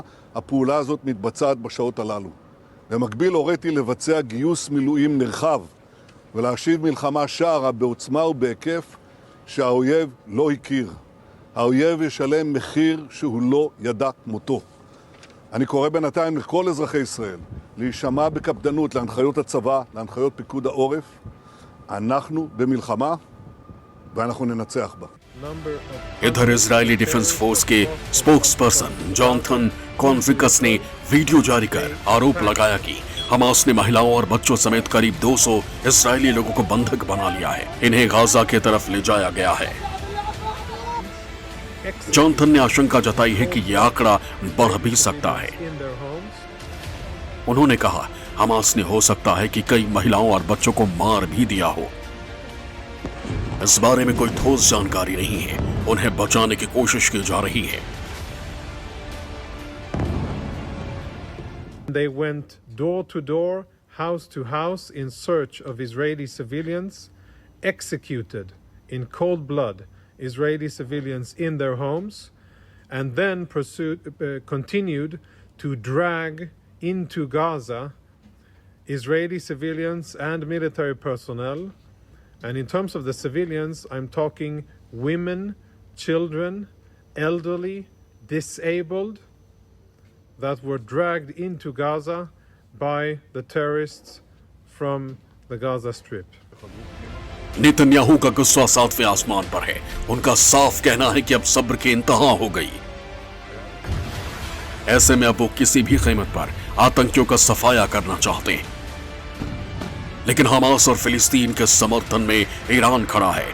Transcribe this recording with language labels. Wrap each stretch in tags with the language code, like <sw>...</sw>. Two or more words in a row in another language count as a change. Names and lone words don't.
<he>הפעולה הזאת מתבצעת בשעות הללו. במקביל הוריתי לבצע גיוס מילואים נרחב ולהשיב מלחמה שערה בעוצמה ובהיקף שהאויב לא הכיר. האויב ישלם מחיר שהוא לא ידע כמותו. אני קורא בינתיים לכל אזרחי ישראל להישמע בקפדנות להנחיות הצבא, להנחיות פיקוד העורף. אנחנו במלחמה ואנחנו ננצח בה.</he> <hi>इधर इजरायली डिफेंस फोर्स के स्पोक्सपर्सन जॉनथन कॉन्फ्रिकस ने वीडियो जारी कर आरोप लगाया कि हमास ने महिलाओं और बच्चों समेत करीब 200 इजरायली लोगों को बंधक बना लिया है। इन्हें गाजा की तरफ ले जाया गया है। जॉनथन ने आशंका जताई है कि यह आंकड़ा बढ़ भी सकता है। उन्होंने कहा हमास ने हो सकता है कि कई महिलाओं और बच्चों को मार भी दिया हो। इस बारे में कोई ठोस जानकारी नहीं है। उन्हें बचाने की कोशिश की जा रही है।</hi> <en>They went door to door, house to house in search of Israeli civilians, executed in cold blood Israeli civilians in their homes, and then continued to drag into Gaza Israeli civilians and military personnel. And in terms of the civilians, I'm talking women, children, elderly, disabled, that were dragged into Gaza by the terrorists from the Gaza Strip.</en> <hi>नेतन्याहू का गुस्सा 7वें आसमान पर है। उनका साफ कहना है कि अब सब्र की इंतहा हो गई। ऐसे में अब वो किसी भी कीमत पर आतंकियों का सफाया करना चाहते हैं। लेकिन हमास और फिलिस्तीन के समर्थन में ईरान खड़ा है।</hi>